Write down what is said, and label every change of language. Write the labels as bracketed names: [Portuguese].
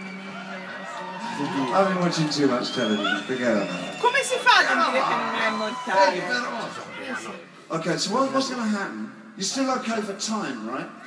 [English] I've been watching too much television. Forget about it. [Italian] Come si fa a dire che non è mortale? [English] Okay, so what's going to happen? You're still okay for time, right?